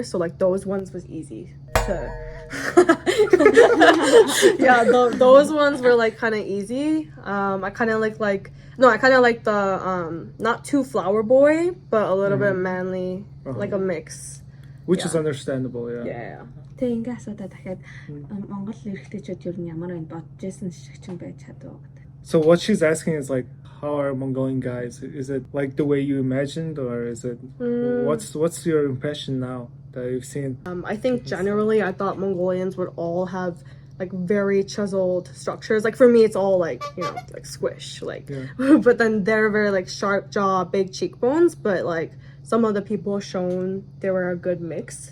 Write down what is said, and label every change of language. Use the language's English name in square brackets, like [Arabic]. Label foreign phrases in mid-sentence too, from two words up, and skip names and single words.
[English] So like those ones was easy to. Yeah, those ones were like kind of easy. I kind of like the not too flower boy, but a little bit manly, like a mix. Which is understandable, yeah. Yeah. [Mongolian] Тэг ингээ асуудаа дахиад Монгол эрэгтэйчүүд ер нь ямар байна бодож байсан шиг ч юм байж чадав гэдэг. [English] So what she's asking is like, how are Mongolian guys? Is it like the way you imagined, or is it what's your impression now that you've seen? I think generally I thought Mongolians would all have like very chiseled structures. Like for me, it's all like, you know, like squish, like, but then they're very like sharp jaw, big cheekbones, but like some of the people shown, they were a good mix.